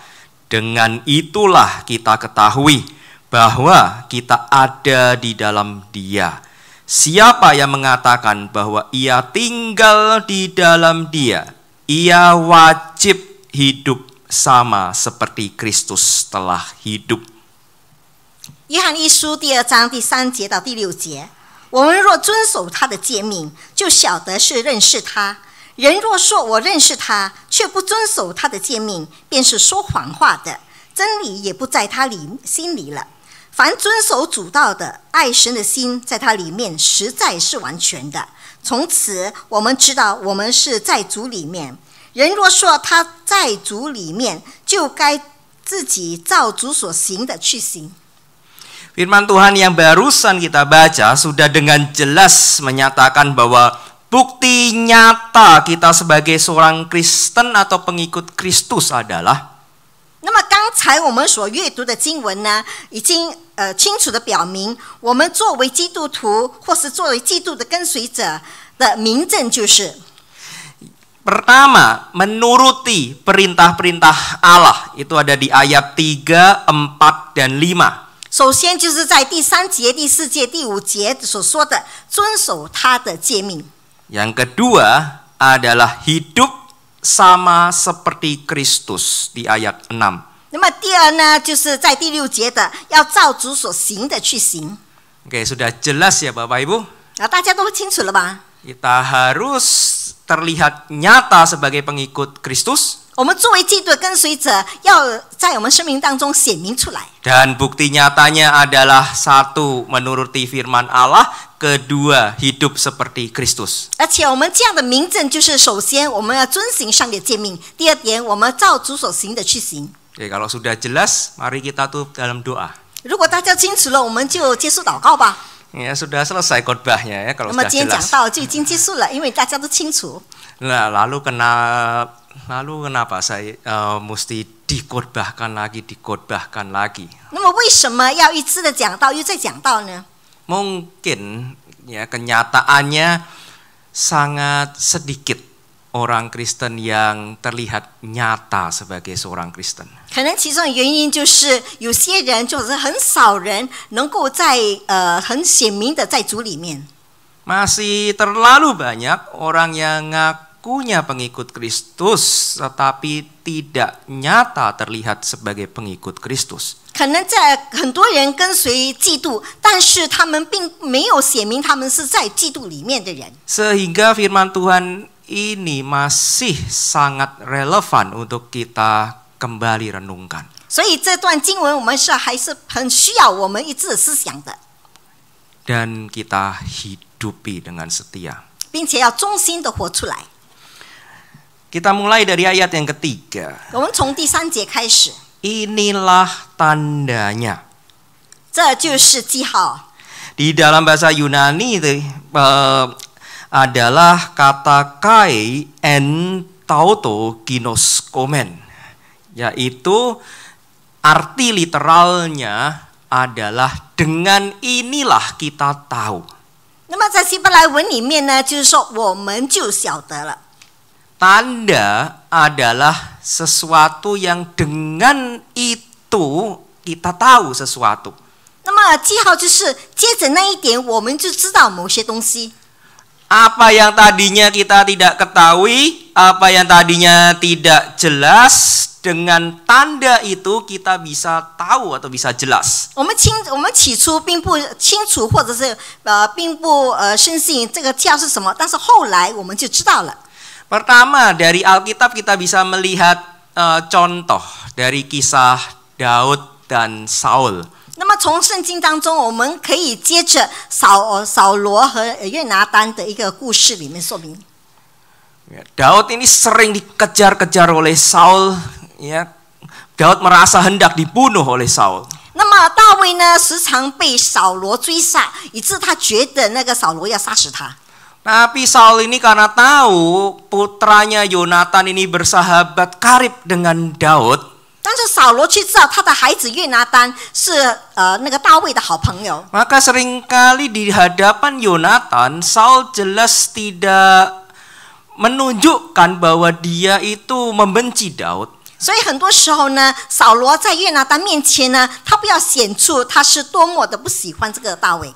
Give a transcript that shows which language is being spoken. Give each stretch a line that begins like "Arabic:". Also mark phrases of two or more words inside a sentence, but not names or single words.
Indonesian: Dengan itulah kita ketahui bahwa kita ada di dalam Dia. Siapa yang mengatakan bahwa ia tinggal di dalam Dia, ia wajib hidup sama seperti Kristus telah hidup.
Chinese: 约翰一书第2章第3节到第6节。我们若遵守他的诫命，就晓得是认识他。人若说我认识他，却不遵守他的诫命，便是说谎话的，真理也不在他心里了。凡遵守主道的，爱神的心在他里面实在是完全的。从此我们知道我们是在主里面。人若说他在主里面，就该自己照主所行的去行。
Indonesian: Firman Tuhan yang barusan kita baca sudah dengan jelas menyatakan bahwa bukti nyata kita sebagai seorang Kristen atau pengikut Kristus adalah
Chinese: 那么刚才我们所阅读的经文呢，已经清楚的表明，我们作为基督徒或是作为基督的跟随者的明证就是：
Indonesian: pertama, menuruti perintah-perintah Allah. Itu ada di ayat 3, 4, dan 5.
Chinese: 首先就是在第3节、第4节、第5节所说的遵守他的诫命。
Indonesian: Yang kedua adalah hidup sama seperti Kristus di ayat 6.
Chinese: 那么第二呢，就是在第6节的要照主所行的去行。
Indonesian: Oke, sudah jelas ya Bapak Ibu?
Chinese: 大家都清楚了吧？
Indonesian: Kita harus terlihat nyata sebagai pengikut Kristus.
Chinese: 我们作为基督的跟随者，要在我们生命当中显明出来。
Indonesian: Dan bukti nyatanya adalah satu, menuruti firman Allah, kedua, hidup seperti Kristus.
Chinese: 而且我们这样的明证，就是首先我们要遵行上帝的诫命，第二点，我们照主所行的去行。
Indonesian: Oke, kalau sudah jelas, mari kita tutup dalam doa.
Chinese: 如果大家清楚了，我们就结束祷告吧。
Indonesian: Ya sudah selesai khotbahnya ya
Chinese: 那
Indonesian: kalau
Chinese: 么
Indonesian: sudah
Chinese: 今天讲
Indonesian: jelas.
Chinese: 到就已经结束了，因为大家都清楚。
Indonesian: Nah, lalu kenapa saya mesti dikhotbahkan lagi?
Chinese: 那么为什么要一次的讲到又再讲到呢？
Indonesian: Mungkin ya kenyataannya sangat sedikit orang Kristen yang terlihat nyata sebagai seorang Kristen.
Chinese: 可能其中的原因就是有些人就是很少人能够在很显明的在主里面。
Indonesian: Masih terlalu banyak orang yang ngakunya pengikut Kristus tetapi tidak nyata terlihat sebagai pengikut Kristus.
Chinese: 可能在很多人跟随基督，但是他们并没有显明他们是在基督里面的人。
Indonesian: Sehingga firman Tuhan ini masih sangat relevan untuk kita kembali renungkan.
Chinese: 所以这段经文我们还是很需要我们一致思想的，
Indonesian: Dan kita hidupi dengan setia.
Chinese: 并且要忠心的活出来。
Indonesian: Kita mulai dari ayat yang ketiga.
Chinese: 我们从第3节开始，
Indonesian: Inilah tandanya.
Chinese: 这就是记号。
Indonesian: Di dalam bahasa Yunani itu adalah kata
Greek: καὶ ἐν τούτῳ γινώσκομεν,
Indonesian: yaitu arti literalnya adalah dengan inilah kita tahu.
Chinese: 那么在希伯来文里面呢，就是说我们就晓得了。
Indonesian: Tanda adalah sesuatu yang dengan itu kita tahu sesuatu.
Chinese: 那么记号就是接着那一点，我们就知道某些东西。
Indonesian: Apa yang tadinya kita tidak ketahui, apa yang tadinya tidak jelas, dengan tanda itu kita bisa tahu atau bisa jelas.
Chinese: 我们起初并不清楚，或者是并不深信这个记号是什么，但是后来我们就知道了。
Indonesian: Pertama, dari Alkitab kita bisa melihat contoh dari kisah Daud dan Saul.
Chinese: 那么从圣经当中，我们可以接着扫罗和约拿单的一个故事里面说明。
Indonesian: Daud ini sering dikejar-kejar oleh Saul, ya. Daud merasa hendak dibunuh oleh Saul.
Chinese: 那么大卫呢，时常被扫罗追杀，以致他觉得那个扫罗要杀死他。
Indonesian: Tapi Saul ini karena tahu putranya Yonatan ini bersahabat karib dengan Daud,
Chinese: 但是扫罗却知道他的孩子约拿单是那个大卫的好朋友，
Indonesian: maka seringkali di hadapan Yonatan Saul jelas tidak menunjukkan bahwa dia itu membenci Daud.
Chinese: 所以很多时候呢，扫罗在约拿单面前呢，他不要显出他是多么的不喜欢这个大卫。